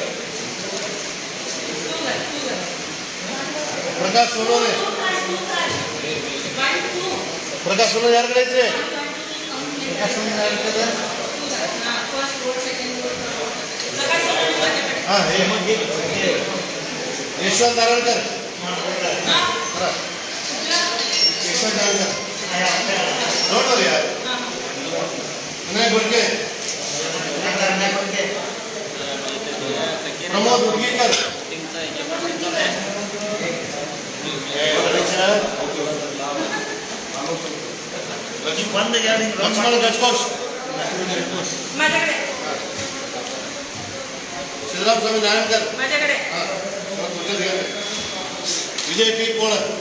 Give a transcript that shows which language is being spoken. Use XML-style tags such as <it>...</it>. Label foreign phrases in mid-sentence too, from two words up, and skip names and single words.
<kn>प्रकाश सोनवणे यार कಡೆ ಐತ್ರಿ ಪ್ರಕಾಶ್ ಸೋನವನೆ ಹಾಂ ಯಶವಂತ್ ನಾರಾಯಣಕರ್ ಯಶವಂತ್ ನಾರಾಯಣಕರ್ ನೋಡ್ರಿ ಯಾರು ವಿನಾಯಕ್ ಗೊಡ್ಗೆ ಪ್ರಮೋದ್ ಉಡ್ಗೀಕರ್</kn> <mr>लक्ष्मण गजकोश सिद्धराम स्वामी नारायणकर विजय पी पोळ</mr>